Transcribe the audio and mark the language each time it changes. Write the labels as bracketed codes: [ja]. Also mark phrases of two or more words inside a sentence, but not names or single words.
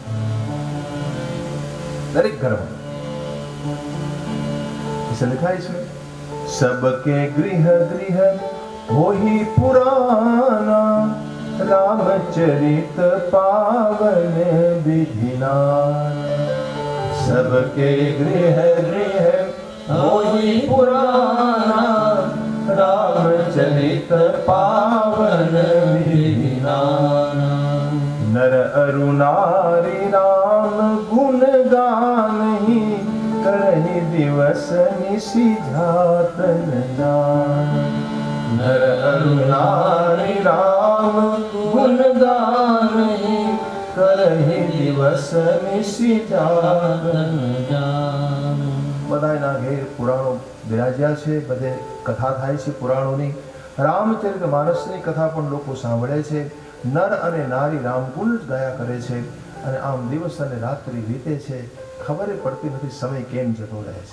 [gu] દરેક ઘરમાં લખાય છે, [awa] सबके गृह गृह होही पुराना, रामचरित पावन विधिना. सबके गृह गृह होई पुराना, रामचरित पावन विधिना. नर अरु नारी राम गुण गानहि, करहि दिवस निशि जातन जान. नर अरु नारी राम गुण गानहि, करहि दिवस निशि जातन जान. [gu] બધાના ઘેર પુરાણો બિરાજ્યા છે, બધે કથા થાય છે પુરાણોની. રામચરિત માનસની કથા પણ લોકો સાંભળે છે. નર અને નારી રામગુણ જ ગાયા કરે છે. અને આમ દિવસ અને રાત્રિ વીતે છે, ખબર પડતી નથી સમય કેમ જતો રહે છે.